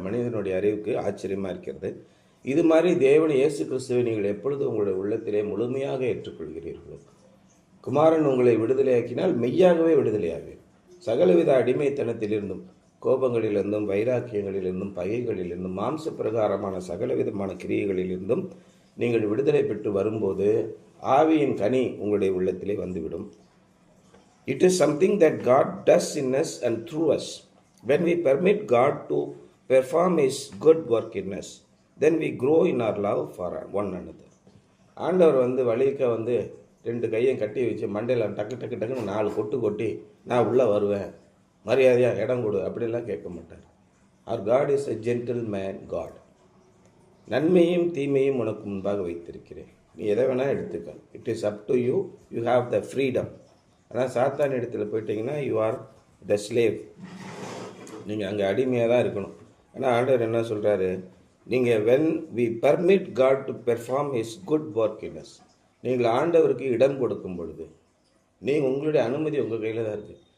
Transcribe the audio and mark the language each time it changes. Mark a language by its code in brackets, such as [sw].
[ta] மனிதனுடைய அறிவுக்கு ஆச்சரியமாக இருக்கிறது. இது மாதிரி தேவன் இயேசு கிறிஸ்துவை நீங்கள் எப்பொழுது உங்களுடைய உள்ளத்திலே முழுமையாக ஏற்றுக்கொள்கிறீர்களோ, குமாரன் உங்களை விடுதலையாக்கினால் மெய்யாகவே விடுதலையாகும். சகலவித அடிமைத்தனத்திலிருந்தும், கோபங்களிலிருந்தும், வைராக்கியங்களிலிருந்தும், பகைகளிலிருந்தும், மாம்ச பிரகாரமான சகலவிதமான கிரியைகளிலிருந்தும் நீங்கள் விடுதலை பெற்று வரும்போது ஆவியின் கனி உங்களுடைய உள்ளத்திலே வந்துவிடும். [en] It is something that God does in us and through us. When we permit God to perform His good work in us, then we grow in our love for one another. [ta] ஆண்டவர் வழிக்க 2 கையும் கட்டி வச்சு மண்டையில் டக்கு டக்கு டக்குன்னு 4 கொட்டு கொட்டி நான் உள்ளே வருவேன், மரியாதையாக இடம் கொடு அப்படிலாம் கேட்க மாட்டார். [en] Our God is a gentleman God. [ta] நன்மையும் தீமையும் உனக்கு முன்பாக வைத்திருக்கிறேன், நீ எதை வேணால் எடுத்துக்க. [en] It is up to you, you have the freedom. [ta] ஆனால் சாத்தான் இடத்துல போயிட்டீங்கன்னா [en] you are the slave, [ta] நீங்கள் அங்கே அடிமையாக தான் இருக்கணும். ஆனால் ஆண்டவர் என்ன சொல்கிறாரு, நீங்கள் [en] when we permit God to perform His good work in us, [ta] நீங்கள் ஆண்டவருக்கு இடம் கொடுக்கும் பொழுது நீங்கள் உங்களுடைய அனுமதி உங்கள் கையில் தான் இருக்குது.